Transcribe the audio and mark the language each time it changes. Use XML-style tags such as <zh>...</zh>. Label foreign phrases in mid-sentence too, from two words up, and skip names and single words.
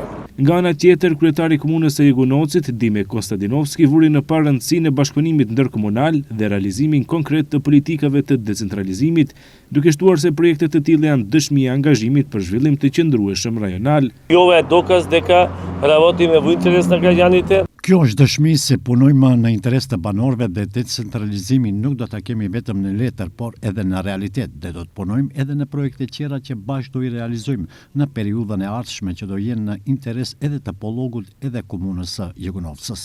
<sq>Nga ana tjetër, kryetari i komunës së Jugonocit, Dime Konstantinovski, vuri në parë rëndësinë e bashkëpunimit ndërkomunal dhe realizimin konkret të politikave të decentralizimit, duke shtuar se projekte të tilla janë dëshmi e angazhimit për zhvillim të qëndrueshëm rajonal.</sq> <sr>Ovo je dokaz</sr> <mk>дека работиме во интерес на граѓаните.</mk> <sq>Kjo është dëshmi se punojmë në interes të banorëve dhe decentralizimin nuk do ta kemi vetëm në letër, por edhe në realitet, dhe do të punojmë edhe në projekte tjera që bashkë do i realizojmë në periudhën e ardhshme që do jenë në interes edhe të Pollogut edhe komunës së Jugonovcës.</sq>